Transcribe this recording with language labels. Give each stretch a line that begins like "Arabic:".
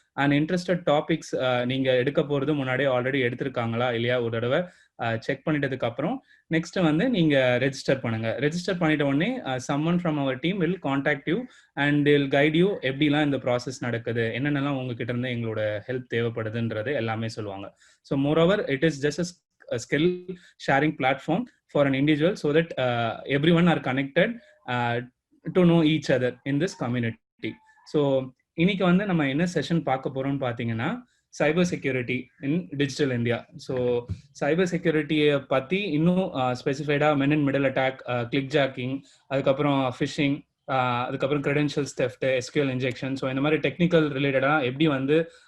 Tamil: And interested topics நீங்கள் எடுக்க போகிறது முன்னாடியே ஆல்ரெடி எடுத்திருக்காங்களா இல்லையா ஒரு தடவை செக் பண்ணிட்டதுக்கு அப்புறம் நெக்ஸ்ட் வந்து நீங்க ரெஜிஸ்டர் பண்ணுங்க. ரெஜிஸ்டர் பண்ணிட்ட உடனே
English: someone from our team will contact you and will guide you
Tamil: எப்படிலாம் இந்த ப்ராசஸ் நடக்குது, என்னென்னலாம் உங்ககிட்ட இருந்து எங்களோட ஹெல்ப் தேவைப்படுதுன்றது எல்லாமே சொல்லுவாங்க.
English: So moreover it is just a skill sharing platform for an individual so that everyone are connected to know each other in this community.
Tamil: So இன்னைக்கு வந்து நம்ம என்ன செஷன் பார்க்க போறோம்னு பார்த்தீங்கன்னா cyber security in digital India. So சைபர் செக்யூரிட்டியை பற்றி இன்னும் ஸ்பெசிஃபைடாக மென் இன் middle attack, click jogging, அதுக்கப்புறம் ஃபிஷிங், அதுக்கப்புறம் credentials theft, SQL injection, so இந்த மாதிரி டெக்னிக்கல் ரிலேட்டடாக எப்படி வந்து